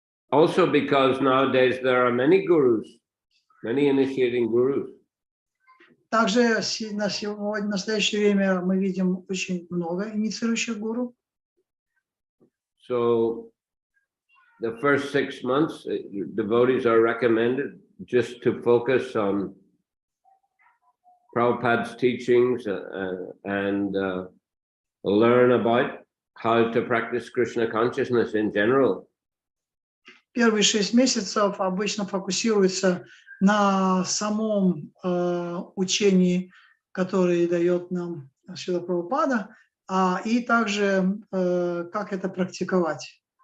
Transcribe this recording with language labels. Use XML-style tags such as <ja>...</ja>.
<en>Also because nowadays there are many gurus, many initiating gurus.</en> <ru>Также в настоящее время мы видим очень много инициирующих гуру.</ru> <en>So the first 6 months, devotees are recommended just to focus on Prabhupada's teachings and learn about how to practice Krishna consciousness in general.</en> <ru>Первые 6 месяцев обычно фокусируются на самом учении, которое дает нам Шрила Прабхупада, и также как это практиковать.</ru>